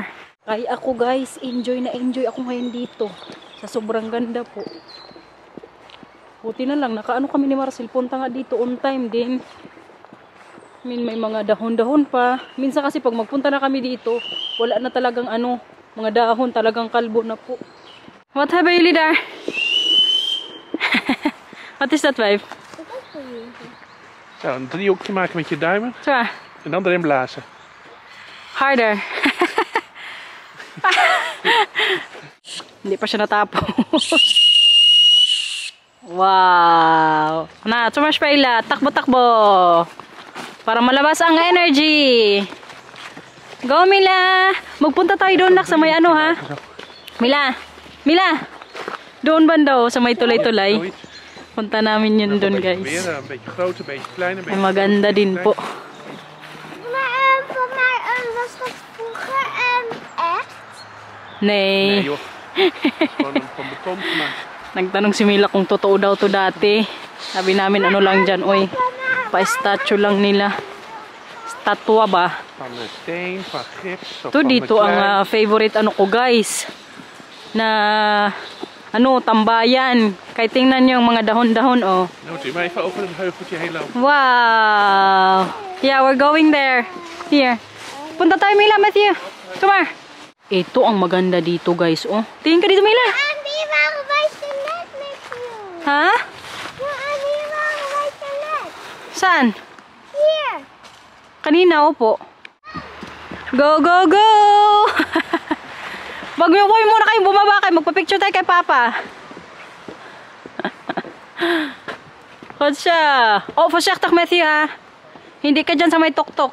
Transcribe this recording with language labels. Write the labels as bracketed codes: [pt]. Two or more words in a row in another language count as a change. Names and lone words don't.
[tl] Kaya ako guys, enjoy na enjoy ako ngayon dito. Sa sobrang ganda po. Buti na lang, nakaano kami ni Marcel. Punta nga dito [en] on time [tl] din. May mga dahon-dahon pa. Minsan kasi pag magpunta na kami dito, wala na talagang ano, mga dahon, talagang kalbo na po. [en] What have you there? [nl] Wat is dat, wijf? Ja, een driehoekje maken met je duimen Zo, en dan erin blazen. harder. [tl] Hindi pa siya natapos. Wow. Na, tumash pa ila. Takbo-takbo. Para malabas ang energy. Go, Mila. Magpunta tayo doon, nak, sa may ano, ha? Mila. Mila. Doon banda, sa may tulay-tulay. [nl] Zoiets. [tl] Punta namin yun doon, guys. [nl] Weer een beetje groot, een beetje klein, een [tl] Ay, [nl] beetje... [tl] maganda din po. [nl] Maar voor mij was dat vroeger echt? Nee Nee. joh, het is gewoon van beton gemaakt. [tl] Nagtanong si Mila kung totoo daw to dati. Sabi namin ano lang dyan, oy. Pa-statue lang nila. Statua ba? [nl] Van steen, van gips. Of [tl] Ito [nl] van [tl] dito [nl] klei. [tl] ang favorite ano ko, guys. Na ano, tambayan. Kaya tingnan nyo yung mga dahon-dahon, oh. [nl] Nou, moet je maar even over het heuveltje heen lopen. [en] Wow! Yeah, we're going there. Here. [tl] Punta tayo, Mila, Matthew. [en] Come here. [tl] Ito ang maganda dito, guys, oh. Tingin ka dito, Mila. [nl] En die waren bij ze net met you. [tl] Ha? [nl] Ja, en die waren bij ze net. [tl] Saan? [nl] Hier. [tl] Kanina, opo. Go, go, go! Mag-boy muna kayo, bumaba kayo. Magpa-picture tayo kay Papa. Kotsa. Oh, voorzichtig Matthew, ha. Hindi ka dyan sa may tok-tok.